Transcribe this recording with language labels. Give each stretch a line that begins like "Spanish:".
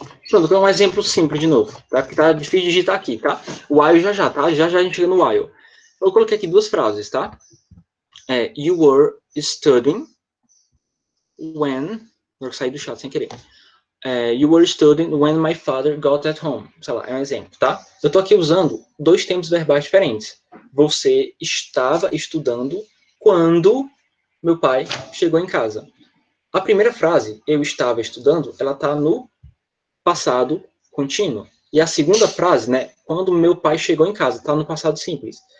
Portuguese: Pronto, vou dar um exemplo simples de novo, tá? Porque tá difícil de digitar aqui, tá? O while já, tá? Já a gente chega no while. Eu coloquei aqui duas frases, tá?
English: You were studying when...
Portuguese: Vou sair do chat sem querer.
English: You were studying when my father got at home.
Portuguese: Sei lá, é um exemplo, tá? Eu tô aqui usando dois tempos verbais diferentes. Você estava estudando quando meu pai chegou em casa. A primeira frase, eu estava estudando, ela tá no passado contínuo. E a segunda frase, né, quando meu pai chegou em casa, tá no passado simples.